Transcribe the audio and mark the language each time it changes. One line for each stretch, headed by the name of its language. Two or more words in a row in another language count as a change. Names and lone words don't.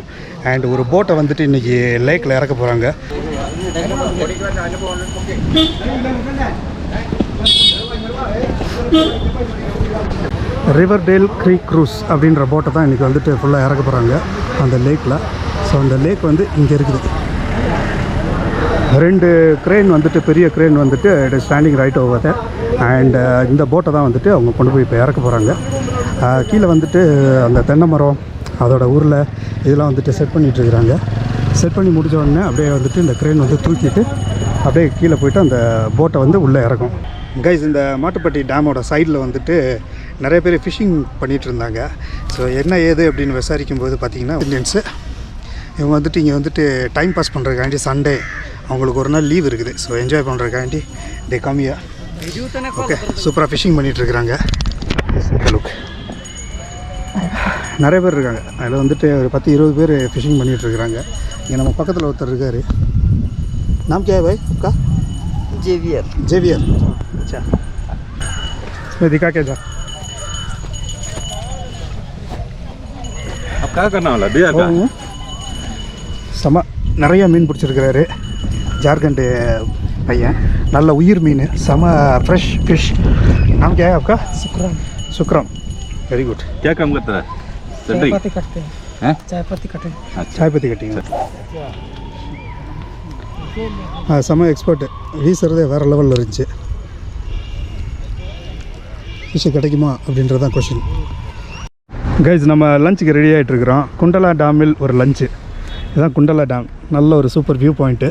Tamil: அண்ட் ஒரு போட்டை வந்துட்டு இன்றைக்கி லேக்கில் இறக்க போகிறாங்க. ரிவர்டேல் க்ரீக் க்ரூஸ் அப்படின்ற போட்டை தான் இன்றைக்கி வந்துட்டு ஃபுல்லாக இறக்க போகிறாங்க அந்த லேக்கில். ஸோ அந்த லேக் வந்து இங்கே இருக்குது. 2 க்ரேன் வந்துட்டு, பெரிய க்ரேன் வந்துட்டு
English: it is standing right over there.
Tamil: அண்ட் இந்த போட்டை தான் வந்துட்டு அவங்க கொண்டு போய் இப்போ இறக்க போகிறாங்க. கீழே வந்துட்டு அந்த தென்னை மரம் அதோட ஊரில் இதெல்லாம் வந்துட்டு செட் பண்ணிகிட்ருக்குறாங்க. செட் பண்ணி முடிஞ்ச உடனே அப்படியே வந்துட்டு இந்த க்ரேன் வந்து தூக்கிட்டு அப்படியே கீழே போய்ட்டு அந்த போட்டை வந்து உள்ளே இறக்கும். கைஸ், இந்த மாட்டுப்பட்டி டேமோட சைடில் வந்துட்டு நிறைய பேர் ஃபிஷிங் பண்ணிகிட்டு இருந்தாங்க. ஸோ என்ன ஏது அப்படின்னு விசாரிக்கும்போது பார்த்திங்கன்னா இந்தியன்ஸு இவங்க வந்துட்டு இங்கே வந்துட்டு
English: time pass
Tamil: பண்ணுறதுக்காண்டி சண்டே அவங்களுக்கு ஒரு நாள் லீவ் இருக்குது. ஸோ என்ஜாய் பண்ணுறதுக்காண்டி டே கம்மியா. ஓகே, சூப்பராக ஃபிஷிங் பண்ணிகிட்ருக்குறாங்க. நிறைய பேர் இருக்காங்க. அதில் வந்துட்டு ஒரு 10-20 பேர் ஃபிஷிங் பண்ணிகிட்ருக்குறாங்க. இங்கே நம்ம பக்கத்தில் ஒருத்தர் இருக்கார்.
Hindi: नाम क्या है भाई आपका? जेवियर. अच्छा, इसमें दिखा क्या जा? अब क्या करना वाला बियर का?
Tamil: செம நிறைய மீன் பிடிச்சிருக்கிறாரு. ஜார்க்கண்ட் பையன். நல்ல உயிர் மீன். செம
English: fresh fish.
Hindi: नाम क्या है आपका? सुक्रम.
English: very good.
Hindi: क्या काम करता है? चाय पत्ती कटते हैं. चाय पत्ती कटिंग. चाय पत्ती कटिंग.
Tamil: செம எக்ஸ்பர்ட்டு. வீசுறதே வேறு லெவலில் இருந்துச்சு. ஃபிஷ்ஷு கிடைக்குமா அப்படின்றது தான் கொஷின். கைஸ், நம்ம லஞ்சுக்கு ரெடி ஆகிட்டுருக்குறோம். குண்டலா டேமில் ஒரு லஞ்சு. இதுதான் குண்டலா டேம். நல்ல ஒரு
English: super view point.